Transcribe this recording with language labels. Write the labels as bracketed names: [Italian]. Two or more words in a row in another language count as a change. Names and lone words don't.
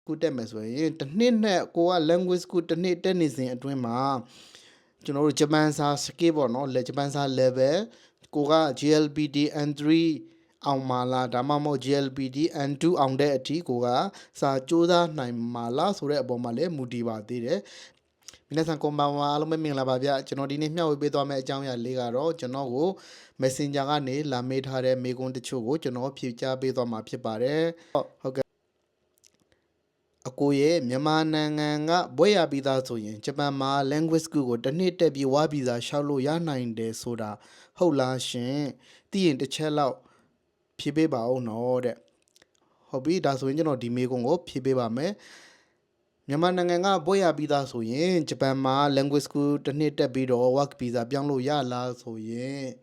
[Burmese] ကူတက်မယ်ဆိုရင်တစ်နှစ်နဲ့ကိုက [English] language school [Burmese] တစ်နှစ်တက်နေစဉ်အတွင်းမှာကျွန်တော်တို့ဂျပန်စာ skill ပေါ့နော်ဂျပန်စာ level ကိုက GLPT N3 အောင်မှာလားဒါမှမဟုတ် GLPT N2 အောင်တဲ့အထိကို ကစာစူးစမ်းနိုင်မှာလားဆိုတဲ့အပေါ်မှာလည်းမူတည်ပါသေးတယ် [Japanese] 皆さんこんばんは [Burmese] အားလုံးပဲမင်္ဂလာပါဗျကျွန်တော်ဒီနေ့မျှဝေပေးသွားမယ့်အကြောင်းအရာ လေးကတော့ကျွန်တော်ကို Messenger ကနေလာမေးထားတဲ့မေးခွန်းတချို့ကိုကျွန်တော်ဖြေကြားပေးသွားမှာဖြစ်ပါတယ်ဟုတ်ကဲ့အ ကိုရဲ့မြန်မာနိုင်ငံကဘွဲ့ရပြီးသားဆိုရင်ဂျပန်မှာ [English] language school [Burmese] ကိုတစ်နှစ်တက်ပြီးဝါဗီဇာလျှောက်လို့ရနိုင်တယ်ဆိုတာဟုတ်လားရှင်သိရင်တစ်ချက်လောက်ဖြေပေးပါဦးနော်တဲ့ဟုတ်ပြီဒါဆိုရင်ကျွန်တော်ဒီမေးခွန်းကိုဖြေပေးပါမယ်မြန်မာနိုင်ငံကဘွဲ့ရပြီးသားဆိုရင်ဂျပန်မှာ [English] language school [Burmese] တစ်နှစ်တက်ပြီးတော့ [English] work visa [Burmese] ပြောင်းလို့ရလားဆိုရင်